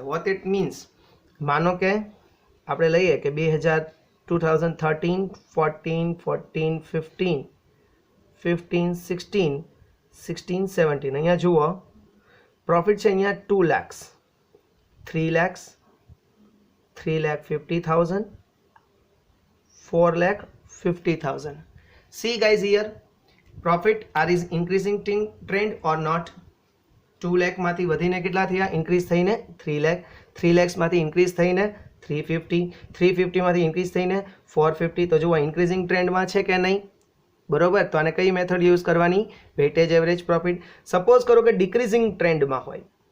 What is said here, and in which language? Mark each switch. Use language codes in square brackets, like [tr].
[en] what it means, [gu] માનો કે આપણે લઈએ કે 2013, 14, 15, 16, 17. અહીંયા જુઓ પ્રોફિટ છે અહીંયા 2 lakhs, 3 lakhs, 3,50,000, 4,50,000. [en] See guys, here profit are is increasing trend or not? [gu] 2 lakh માંથી વધીને કેટલા થયા? ઇન્ક્રીઝ થઈને 3 lakh, 3 lakhs માંથી ઇન્ક્રીઝ થઈને 350, 350 માંથી ઇન્ક્રીઝ થઈને 450. તો જુઓ ઇન્ક્રીઝિંગ ટ્રેન્ડમાં છે કે નહીં, બરોબર. તો આને કઈ મેથડ યુઝ કરવાની? Weightage average profit. સપોઝ કરો કે ડિક્રીઝિંગ ટ્રેન્ડમાં હોય.